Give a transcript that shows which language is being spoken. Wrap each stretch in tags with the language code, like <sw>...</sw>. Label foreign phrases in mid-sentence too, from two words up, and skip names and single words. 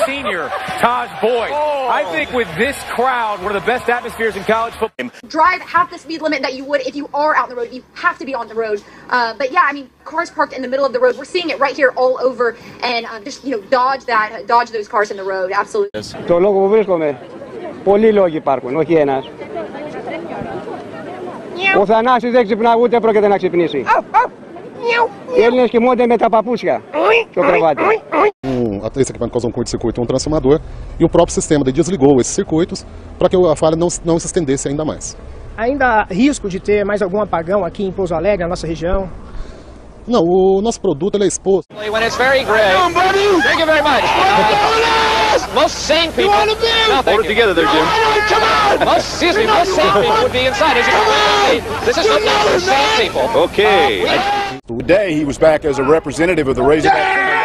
<en>senior, Taj Boyd. I think with this crowd, one of the best atmospheres in college football. Drive half the speed limit that you would if you are out on the road. You have to be on the road. But yeah, I mean, cars parked in the middle of the road. We're seeing it right here all over, and just dodge those cars in the road. Absolutely.</en> <el>Το λόγο που βρίσκομαι, πολλοί λόγοι υπάρχουν, όχι ένας. Ο Θανάσης δεν ξυπνά, ούτε πρόκειται να ξυπνήσει. Οι Έλληνες κοιμούνται με τα παπούσια στο κρεβάτι.</el> <pt>Esse equipamento causou um curto-circuito, um transformador, e o próprio sistema desligou esses circuitos para que a falha não se estendesse ainda mais. Ainda há risco de ter mais algum apagão aqui em Pouso Alegre, na nossa região? Não, o nosso produto ele é exposto.</pt> <en>When it's very gray. Come on, buddy. Thank you very much. Most sane people. No, hold it together there, Jim. Come on. Most sane people would be inside. As you can see, this is not for sane people. Okay. Today he was back as a representative of the Razorback.</en>